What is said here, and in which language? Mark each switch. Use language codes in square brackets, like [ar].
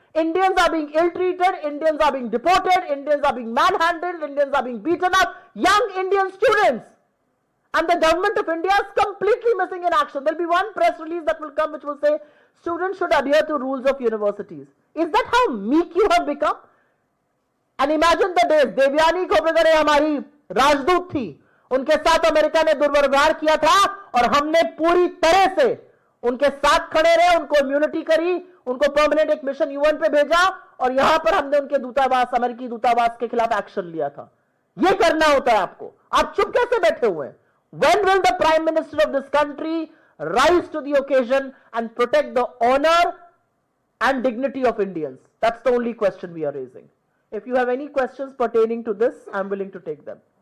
[en] Indians are being ill-treated, Indians are being deported, Indians are being manhandled, Indians are being beaten up, young Indian students. And the government of India is completely missing in action. There will be one press release that will come which will say, students should adhere to rules of universities. Is that how meek you have become? [hi] And imagine the days, Devyani खोब्रेगड़े हमारी राजदूत थी, उनके साथ America ने दुर्व्यवहार किया था और हमने पूरी तरह से उनके साथ खड़े रहे, उनको इम्यूनिटी करी, उनको परमानेंट एक मिशन यूएन पे भेजा और यहां पर हमने उनके दूतावास, अमेरिकी दूतावास के खिलाफ एक्शन लिया था. ये करना होता है आपको. आप चुप कैसे बैठे हुए हैं? [en] When will the Prime Minister of this country rise to the occasion and protect the honor and dignity of Indians? That's the only question we are raising. If you have any questions pertaining to this, I'm willing to take them.